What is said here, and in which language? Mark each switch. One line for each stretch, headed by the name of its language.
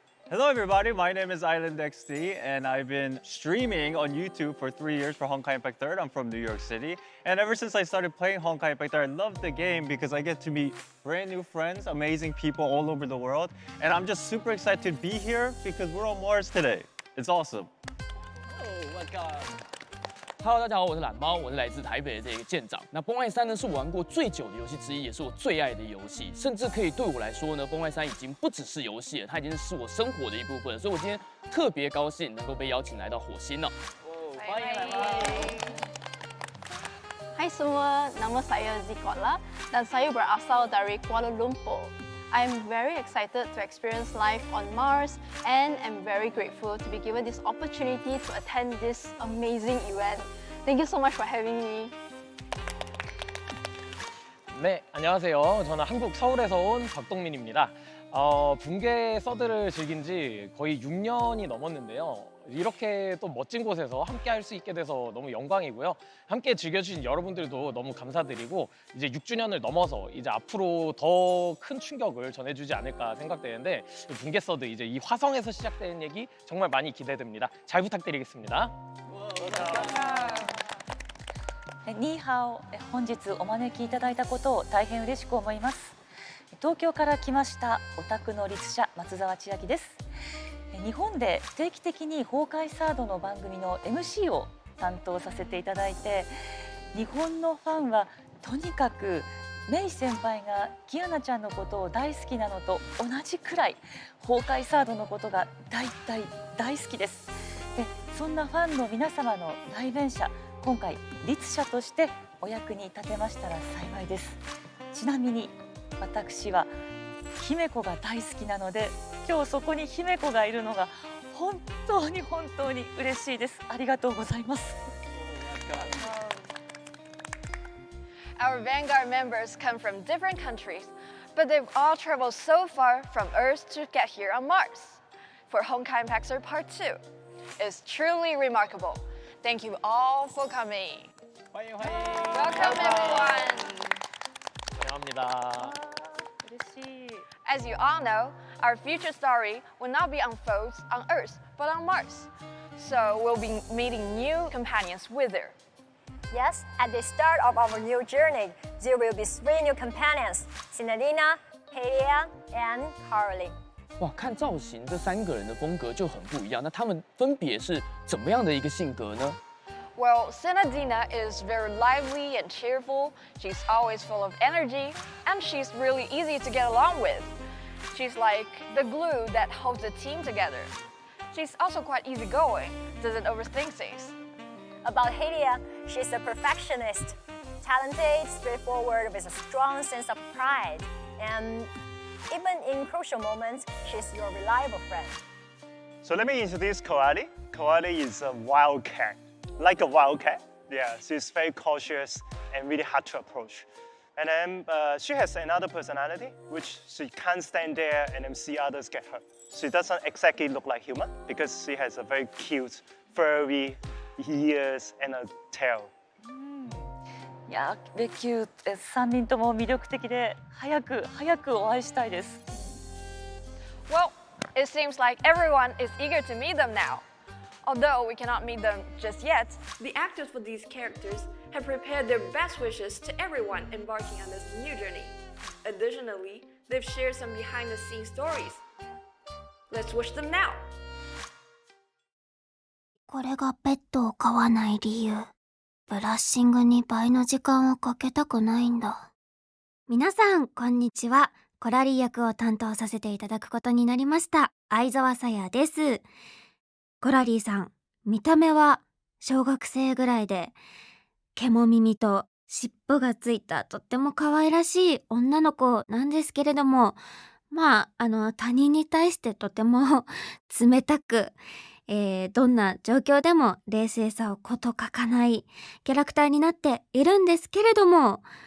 English: Hello everybody, my name is IslandXD and I've been streaming on YouTube for 3 years for Honkai Impact 3rd. I'm from New York City. And ever since I started playing Honkai Impact 3rd, I love the game because I get to meet brand new friends, amazing people all over the world. And I'm just super excited to be here because we're on Mars today. It's awesome. Oh my god.
Chinese: Hello， 大家好，我是懒猫，我是来自台北的这个舰长。那《崩坏3》呢，是我玩过最久的游戏之一，也是我最爱的游戏，甚至可以对我来说呢，《崩坏3》已经不只是游戏了，它已经是我生活的一部分。所以我今天特别高兴能够被邀请来到火星了。欢迎来吧。
Malay: Hai semua, nama saya zkodla dan saya berasal dari Kuala Lumpur.
English: I am very excited to experience life on Mars and am very grateful to be given this opportunity to attend this amazing event. Thank you so much for having me.
Korean: 네, 안녕하세요. 저는 한국 서울에서 온 락동민입니다. 붕괴 서드를 즐긴 지 거의 6년이 넘었는데요. 이렇게 또 멋진 곳에서 함께 할 수 있게 돼서 너무 영광이고요. 함께 즐겨주신 여러분들도 너무 감사드리고 이제 6주년을 넘어서 이제 앞으로 더 큰 충격을 전해주지 않을까 생각되는데 붕괴 서드 이제 이 화성에서 시작되는 얘기 정말 많이 기대됩니다. 잘 부탁드리겠습니다.
Japanese: ニーハオ、本日お招きいただいたことを大変嬉しく思います。東京から来ましたオタクの律者松澤千晶です。日本で定期的に崩壊サードの番組の MC を担当させていただいて、日本のファンはとにかくメイ先輩がキアナちゃんのことを大好きなのと同じくらい崩壊サードのことが大好きです。で、そんなファンの皆様の代弁者、今回律者としてお役に立てましたら幸いです。ちなみに私は姫子が大好きなので、今日そこに姫子がいるのが本当に本当に嬉しいです。ありがとうございます。
English: Our Vanguard members come from different countries, but they've all traveled so far from Earth to get here on Mars for Honkai Impact Third Part 2. It's truly remarkable. Thank you all for coming. Welcome everyone.
Korean: 환영합니다.
English: As you all know, our future story will not be unfolded on Earth, but on Mars. So we'll be meeting new companions with her. Yes, at the start of our new journey, there will be 3 new companions: Cinderina, Helia, and Caroline.
Chinese: 哇，看造型，这3个人的风格就很不一样。那他们分别是怎么样的一个性格呢？
English: Well, Cinderina is very lively and cheerful. She's always full of energy, and she's really easy to get along with. She's like the glue that holds the team together. She's also quite easygoing, doesn't overthink things. About Helia, she's a perfectionist, talented, straightforward, with a strong sense of pride, and even in crucial moments, she's your reliable friend. So let me introduce Koali. Koali is a wildcat, like a wildcat. Yeah, she's very cautious and really hard to approach. And then she has another personality, which she can't stand there and then see others get hurt. She doesn't exactly look like human because she has a very cute, furry ears and a tail.
Japanese: いや、レキュー3人とも魅力的で、早くお会いしたいです。
English: Well, it seems like everyone is eager to meet them now. Although we cannot meet them just yet, the actors for these characters have prepared their best wishes to everyone embarking on this new journey. Additionally, they've shared some behind-the-scenes stories. Let's wish them now.
Japanese: これがペットを飼わない理由。ブラッシングに倍の時間をかけたくないんだ。皆さん、こんにちは。コラリー役を担当させていただくことになりました。相沢さやです。コラリーさん、見た目は小学生ぐらいで、毛も耳と尻尾がついたとっても可愛らしい女の子なんですけれども、他人に対してとても冷たく、どんな状況でも冷静さをこと書かないキャラクターになっているんですけれども、